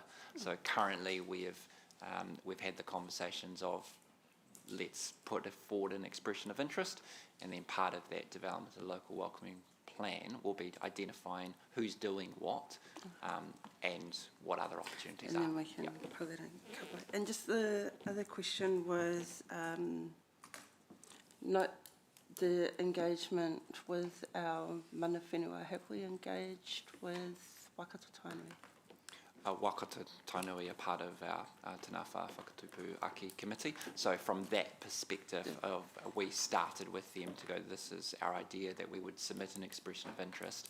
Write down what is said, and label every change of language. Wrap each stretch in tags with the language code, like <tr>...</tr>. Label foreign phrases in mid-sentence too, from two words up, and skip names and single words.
<en>So currently we've had the conversations of let's put forward an expression of interest, and then part of that development of the local welcoming plan will be identifying who's doing what and what other opportunities And are. then we can Yep. put that in cover. And just the other question was not the engagement with our</en> <mi>mana whenua.</mi> <en>Have we engaged with Waikato Tainui? Waikato Tainui are part of our Te Ngāwha Whakatupu Aki committee. So from that perspective, we started with them to go, this is our idea that we would submit an expression of interest.</en>